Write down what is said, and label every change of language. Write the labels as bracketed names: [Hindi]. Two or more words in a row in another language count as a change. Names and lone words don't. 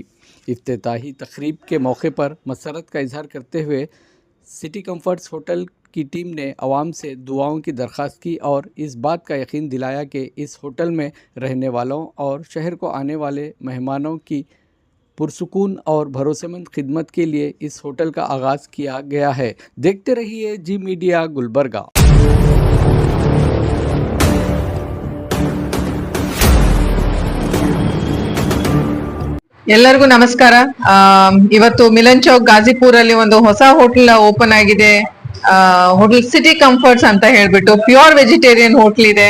[Urdu] افتتاحی تقریب کے موقع پر مسرت کا اظہار کرتے ہوئے سٹی کمفرٹس ہوٹل کی ٹیم نے عوام سے دعاؤں کی درخواست کی اور اس بات کا یقین دلایا کہ اس ہوٹل میں رہنے والوں اور شہر کو آنے والے مہمانوں کی پرسکون اور بھروسہ مند خدمت کے لیے اس ہوٹل کا آغاز کیا گیا ہے. دیکھتے رہیے جی میڈیا گلبرگہ. [Kannada] ಎಲ್ಲರಿಗೂ ನಮಸ್ಕಾರ. ಇವತ್ತು ಮಿಲನ್ ಚೌಕ್ ಗಾಜಿಪುರ್ ಅಲ್ಲಿ ಒಂದು ಹೊಸ ಹೋಟೆಲ್ ಓಪನ್ ಆಗಿದೆ. ಹೋಟೆಲ್ ಸಿಟಿ ಕಂಫರ್ಟ್ಸ್ ಅಂತ ಹೇಳ್ಬಿಟ್ಟು [English] pure vegetarian hotel [Kannada] ಇದೆ.